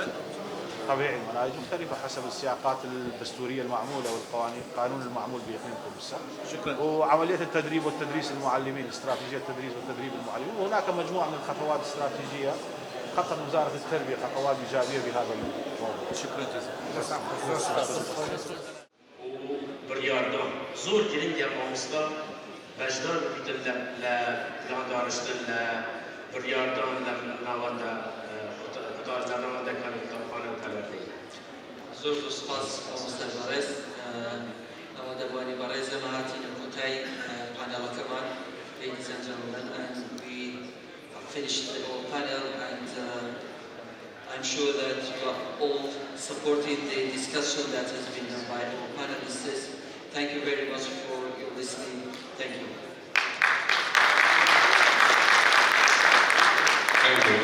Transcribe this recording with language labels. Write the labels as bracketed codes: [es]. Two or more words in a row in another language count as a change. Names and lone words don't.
[ar] طبيعي المناهج مختلفة حسب السياقات الدستورية المعمولة والقوانين القانون المعمول بإقليم كردستان. شكرا. وعملية التدريب والتدريس المعلمين استراتيجية التدريس والتدريب المعلمين وهناك مجموعة من الخطوات الاستراتيجية خطط وزارة التربية خطوات إيجابية بهذا الموضوع. شكرا جزيلا. [ckb] بڕیاردان زۆر گرنگ لە مامۆستا بەشدار بکردن لە پلاندارشتن لە بڕیاردان لە ناوەندە ناوەندەکانی قوتابخانە پەروەردەیی. زۆر سوپاس مامۆستای بەڕێز ئەوەدەبوانی بەڕێز لەمە هاتینە کۆتایی پانێڵەکەمان. [en] Ladies and gentlemen, and we finished our panel and I'm sure that you are all supporting the discussion that has been done by our panelists. Thank you very much for your listening. Thank you. Thank you.